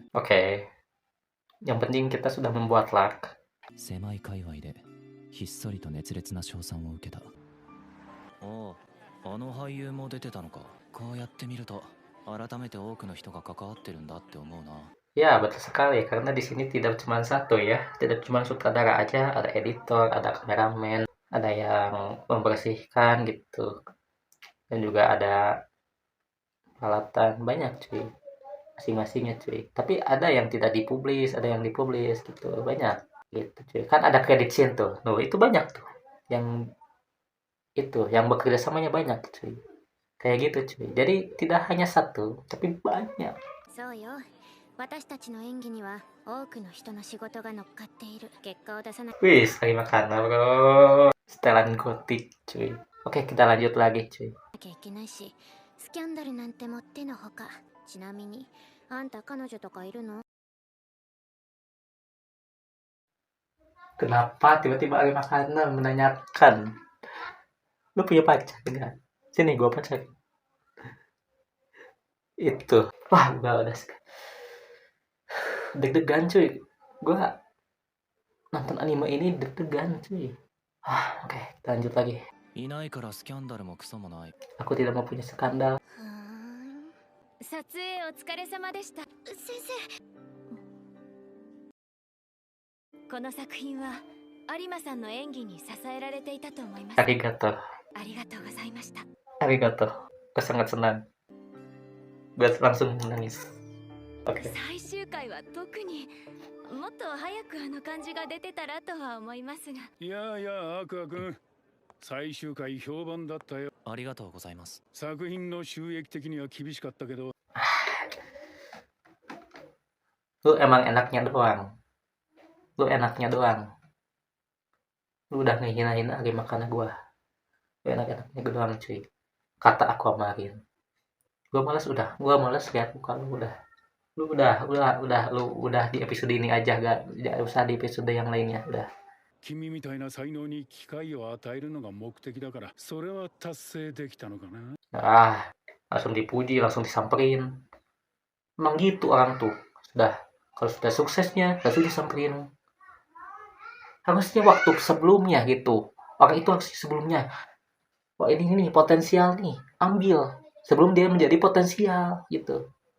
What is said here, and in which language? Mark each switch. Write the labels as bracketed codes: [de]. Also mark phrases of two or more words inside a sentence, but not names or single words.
[id] Oke. Yang penting kita sudah membuat lark. [ja] 狭い界隈でひっそりと熱烈な称賛を受けた。ああ、あの俳優も出てたのか。こうやって見ると改めて多くの人が関わってるんだって思うな。 [id] Ya, betul sekali. Karena di sini tidak cuma satu ya. Tidak cuma sutradara aja, ada editor, ada kameramen, ada yang membersihkan gitu. Dan juga ada peralatan banyak cuy. Masing-masingnya cuy. Tapi ada yang tidak dipublis, ada yang dipublis gitu. Banyak gitu cuy. Kan ada [en] credit scene [id] tuh. Nuh, itu banyak tuh. Yang itu, yang bekerja samanya banyak cuy. Kayak gitu cuy. Jadi tidak hanya satu, tapi banyak. [ja] そうよ。私たちの演技には多くの人の仕事が乗っかっている。結果を出さな [id] Wis, lagi makan bro. Setelan gotik cuy. Oke, kita lanjut lagi cuy. [ja] きゃいけないし、スキャンダルなんてもってのほか。ちなみに、あんた彼女とかいるの？ [id] Kenapa tiba-tiba lagi makanan menanyakan? Lu punya pacar enggak? Sini gua pacarin. Itu. Wah, gua udah deg-degan cuy. Gua nonton anime ini deg-degan cuy. Oke, kita lanjut lagi. [ja] いないからスキャンダルもクソもない。 [id] Aku tidak mau punya skandal. [ja] ふーん。撮影お疲れ様でした。先生。この作品は有馬さんの演技に支えられていたと思います。 Arigato. ありがとうございました。 Arigato. [id] Gua sangat senang. Gua langsung menangis. Oke. [ja] 最終回は特にもっと早くあの感じが出てたらとは思いますが。いやいや、アクア君、最終回評判だったよ。ありがとうございます。作品の収益的には厳しかったけど。 [id] Lu emang enaknya doang. Lu enaknya doang. Lu udah ngehina-hina lagi makanan gua. Lu enak-enaknya doang cuy. Kata Aquamarine. Gua males lihat muka lu udah. Lu udah di episode ini aja, gak usah di episode yang lainnya udah. [ja] 君みたいな才能に機会を与えるのが目的だから、それは達成できたのかな。 [id] Langsung dipuji, langsung disamperin. Emang gitu orang tuh. Kalau sudah suksesnya, langsung disamperin. Harusnya waktu sebelumnya gitu. Orang itu harus sebelumnya. Wah ini nih potensial nih, ambil sebelum dia menjadi potensial gitu.